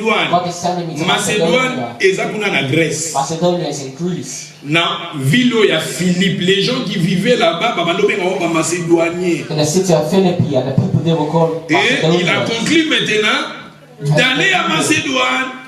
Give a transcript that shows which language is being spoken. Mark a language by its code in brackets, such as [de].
[en] God is sending me to Macedonia. Macedonia is in Greece. [fr] Na ville ya Philippe, les gens qui vivaient là-bas, macédoniens. [en] In the city of Philippi, and the people there were called Macedonians. [fr] Et il a conclu maintenant d'aller à Macédoine.